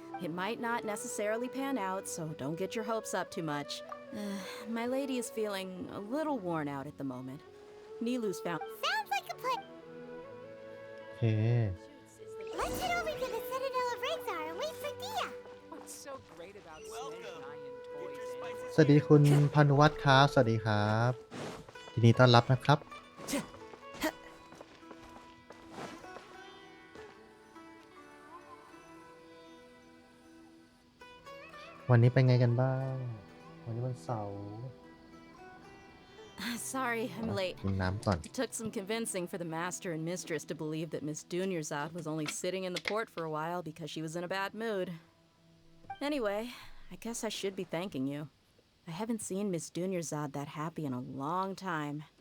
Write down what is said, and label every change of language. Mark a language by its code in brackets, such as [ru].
[en] It might not necessarily pan out, so don't get your hopes up too much. My lady is feeling a little worn out at the moment. Nilu's found... Sounds like a plan. โอเค Let's head over to the Citadel of Rexar and wait for Dia. What's so great about Snake Lion toys? [th] สวัสดีคุณพานุวัฒน์ครับ สวัสดีครับยินดีต้อนรับนะครับ วันนี้เป็นไงกันบ้าง วันนี้วันเสาร์ [en] Sorry, I'm late. [th] กินน้ำก่อน [en] It took some convincing for the master and mistress to believe that Miss Dunyarzad was only sitting in the port for a while because she was in a bad mood. Anyway, I guess I should be thanking you. I haven't seen Miss Dunyarzad that happy in a long time.